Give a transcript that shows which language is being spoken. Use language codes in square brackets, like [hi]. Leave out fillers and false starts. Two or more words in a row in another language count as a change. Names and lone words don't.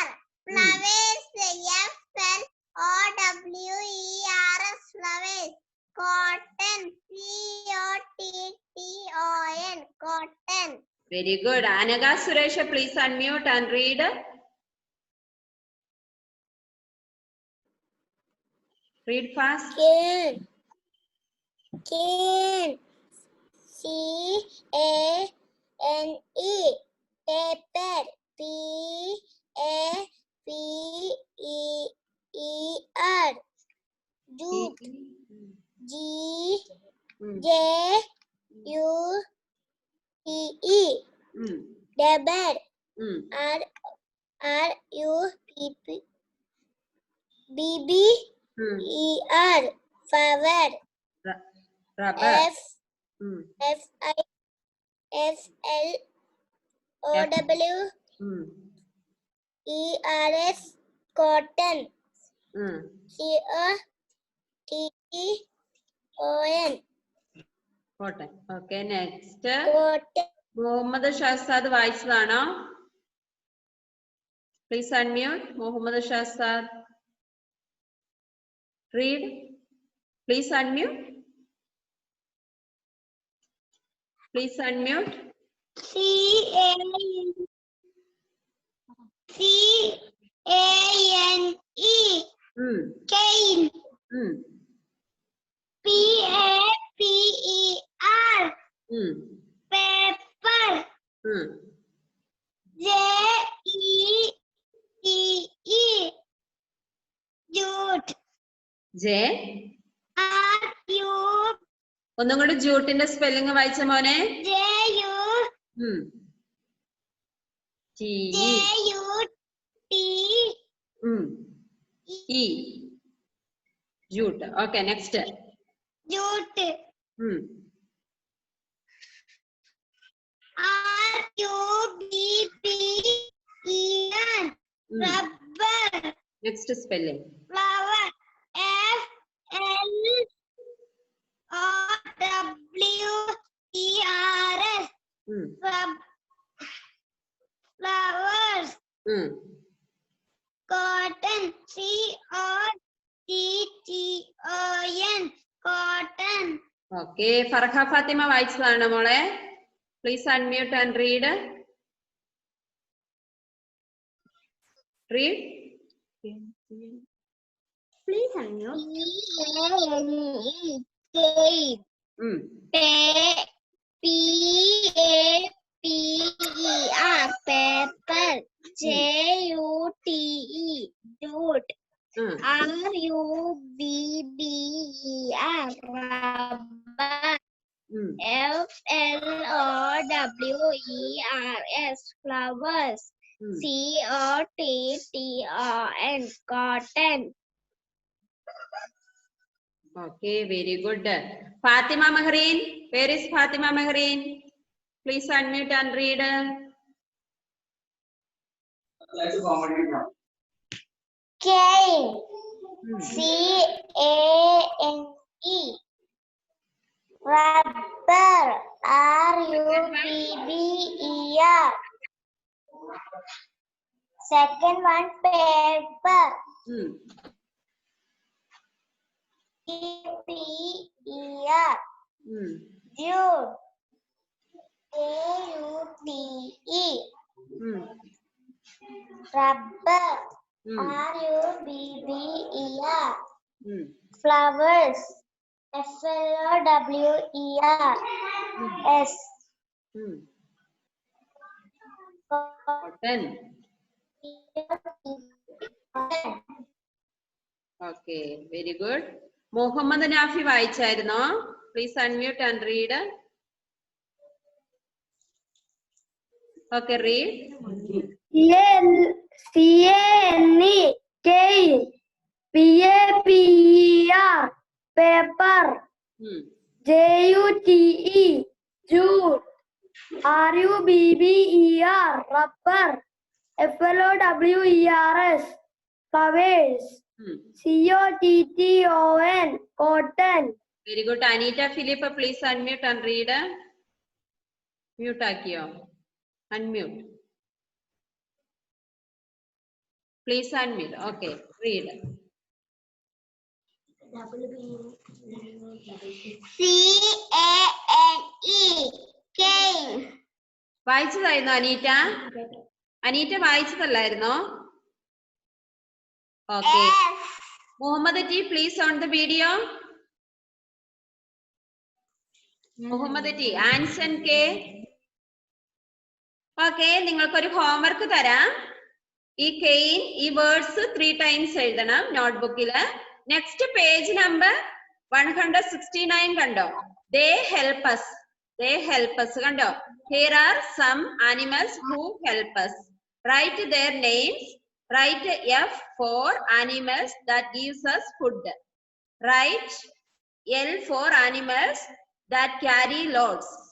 [en] Flowers, F-L-O-W-E-R-S, flowers. Cotton, C-O-T-T-O-N, cotton. Very good. Anaga Suresh, please unmute and read. Read fast. Cane. Cane. C-A-N-E. Paper. P-A-P-E-R. Jute. J-U-T-E. Rubber. R-U-B-B-E-R. Flower. Rubber. F-L-O-W-E-R-S, cotton. C-O-T-T-O-N. Cotton. Okay, next. Cotton. [ml] Mohammad Shahzad വായിച്ചതാണോ? [en] Please unmute. Mohammad Shahzad. Read. Please unmute. Please unmute. C-A-N-E. Cane. P-A-P-E-R. J-E-T-E. Jute. J. R-U. [ml] ഒന്നും കൂടി ജൂട്ടിന്റെ സ്പെല്ലിംഗ് വായിച്ച മോനെ. [en] J-U. T-E. J-U-T-E. Jute. Okay, next. Jute. R-U-B-B-E-N. Rubber. Next spelling. Flower. F-L-O-W-E-R-S. Flowers. Cotton. C-O-T-T-O-N. Cotton. [ml] Okay, Farha Fatima വായിച്ചതാണ് മോളെ. [en] Please unmute and read. Read. Please unmute. P-A-P-E-R. Paper. J-U-T-E. Jute. R-U-B-B-E-R. Rubber. F-L-O-W-E-R-S. Flowers. C-O-T-T-O-N. Cotton. Okay, very good. Fatima Mahreen. Where is Fatima Mahreen? Please unmute and read. Cane. C-A-N-E. Rubber. R-U-B-B-E-R. Second one, paper. P-E-R. Jute. J-U-T-E. Rubber. R-U-B-B-E-R. Flowers. F-L-O-W-E-R-S. Cotton. Okay, very good. [ml] Mohammad Nafi വായിച്ചായിരുന്നോ? [en] Please unmute and read. Okay, read. C-A-N-E. Cane. P-A-P-E-R. Paper. J-U-T-E. Jute. R-U-B-B-E-R. Rubber. F-L-O-W-E-R-S. Flowers. C-O-T-T-O-N. Cotton. Very good. Anita Philip, please unmute and read. [ml] Mute ആക്കിയോ? Unmute. [en] Please unmute. Okay, read. C-A-N-E. Cane. [ml] വായിച്ചതായിരുന്നോ അനീറ്റ? അനീറ്റ വായിച്ചതല്ലായിരുന്നോ? [en] Okay. Muhammad T, please on the video. Muhammad T, Anson K. [ml] Okay, നിങ്ങൾക്കൊരു ഹോംവർക്ക് തരാം. ഈ കെയിൻ ഈ വേർഡ്സ് 3 times എഴുതണം നോട്ട്ബുക്കില്. [en] next page number 169 കണ്ടോ? They help us. They help us കണ്ടോ? Here are some animals who help us. Write their names. Write F for animals that gives us food. Write L for animals that carry loads.